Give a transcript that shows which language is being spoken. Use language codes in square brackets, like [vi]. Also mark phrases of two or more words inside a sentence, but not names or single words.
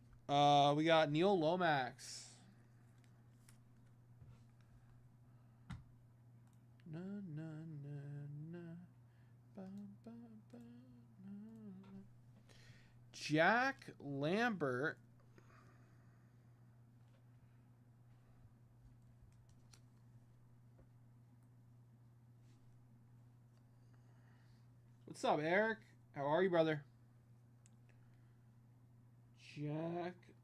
[en] We got Neil Lomax. Na, na, na, na. Ba, ba, ba, na. Jack Lambert. What's up, Eric? How are you, brother? Jack Lambert.